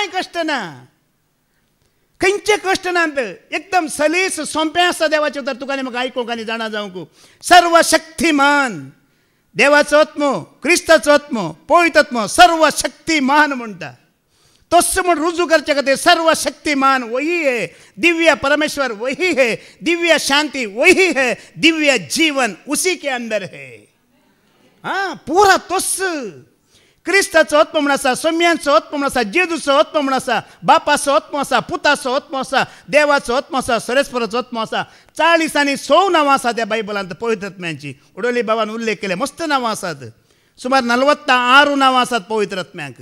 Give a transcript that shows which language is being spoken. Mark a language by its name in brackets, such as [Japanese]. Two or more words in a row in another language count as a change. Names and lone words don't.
[Konkani] कश्ट ना खंयचे कश्ट नात एकदम सलीस सोंपें आसा देवाचें उतर तुका आनी म्हाका आयकूंक आनी जाणा जावंक सर्व शक्तिमान देवाचो आत्मो क्रिस्ताचो आत्मो पवित्र आत्मो सर्व शक्तिमान म्हणटा तोच म्हण रुजू करचे खातीर सर्व शक्तिमान [Hindi] वही है दिव्य परमेश्वर वही है दिव्य शांति वही है दिव्य जीवन उसी के अंदर है [Konkani] पुरा तोच क्रिस्ताचो आत्मो म्हण आसा, सोम्यांचो आत्मो म्हण आसा, जेजूचो आत्मो म्हण आसा, बापाचो आत्मो आसा, पुताचो आत्मो आसा, देवाचो आत्मो आसा, सरेस्पराचो आत्मो आसा. 40 आनी 100 नांवां आसात त्या बायबलांत पवित्र आत्म्यांची. उडोली बाबान उल्लेख केले, मस्त नांवां आसात. सुमार 46 नांवां आसात पवित्र आत्म्याक.